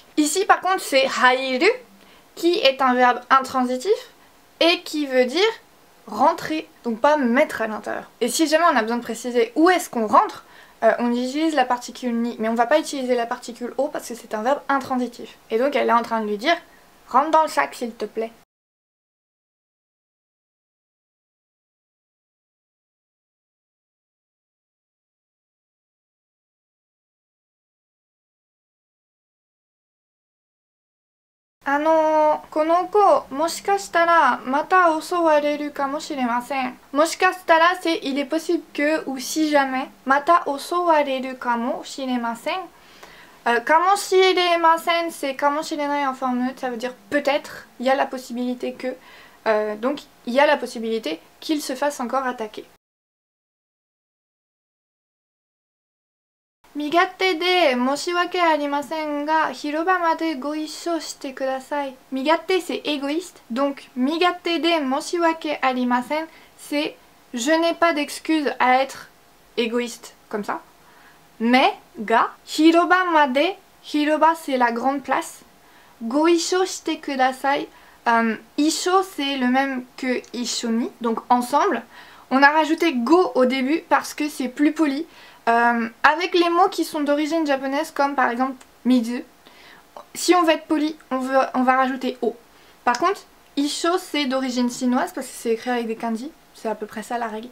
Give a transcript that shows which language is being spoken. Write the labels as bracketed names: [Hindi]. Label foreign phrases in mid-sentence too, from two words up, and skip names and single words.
[French] Ici par contre c'est hairu qui est un verbe intransitif et qui veut dire rentrer, donc pas mettre à l'intérieur. Et si jamais on a besoin de préciser où est-ce qu'on rentre, on utilise la particule ni, mais on va pas utiliser la particule o parce que c'est un verbe intransitif. Et donc elle est en train de lui dire rentre dans le sac s'il te plaît. [Japanese] この子、もしかしたらまた襲われるかもしれません. Moshikashitara, [French] c'est il est possible que, ou si jamais, [Japanese] また襲われるかもしれません. Kamoshiremasen, [French] c'est kamoshirenai en forme neutre, ça veut dire peut-être, il y a la possibilité que. Donc il y a la possibilité qu'il se fasse encore attaquer. [Japanese] 身勝手で申し訳ありませんが広場までご一緒してください. [French] Migate c'est égoïste, donc [Japanese] 身勝手で申し訳ありません [French] c'est je n'ai pas d'excuse à être égoïste comme ça. Mais [Japanese] が広場まで, [French] hiroba c'est la grande place. [Japanese] ご一緒してください. [French] Issho c'est le même que ishoni, donc ensemble. On a rajouté go au début parce que c'est plus poli. Avec les mots qui sont d'origine japonaise comme par exemple mizu, si on veut être poli, on va rajouter o. Par contre, issho c'est d'origine chinoise parce que c'est écrit avec des kanji, c'est à peu près ça la règle.